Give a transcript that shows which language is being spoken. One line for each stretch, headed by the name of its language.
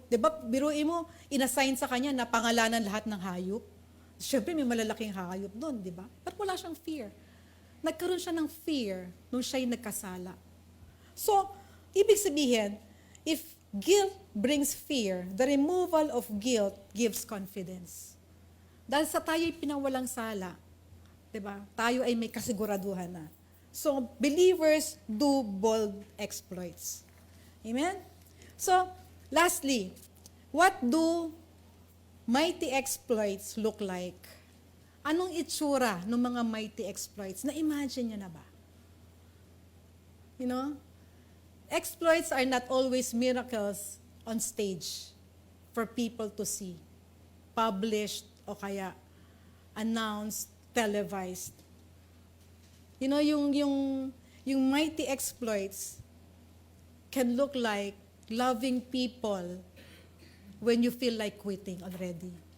Filipino: Di ba, biruin mo, inassign sa kanya na pangalanan lahat ng hayop. Siyempre, may malalaking hayop doon, di ba? Pero wala siyang fear. Nagkaroon siya ng fear nung siya'y nagkasala.
English: So,
Filipino: ibig sabihin,
English: if guilt brings fear, the removal of guilt gives confidence.
Filipino: Dahil sa tayo'y pinawalang sala, diba? Tayo ay may kasiguraduhan na.
English: So, believers do bold exploits. Amen? So, lastly, what do mighty exploits look like?
Filipino: Anong itsura ng mga
English: mighty exploits?
Filipino: Na-imagine nyo na ba?
English: Exploits are not always miracles on stage for people to see, published
Filipino: o kaya
English: announced, televised.
Filipino: Yung
English: mighty exploits can look like loving people when you feel like quitting already.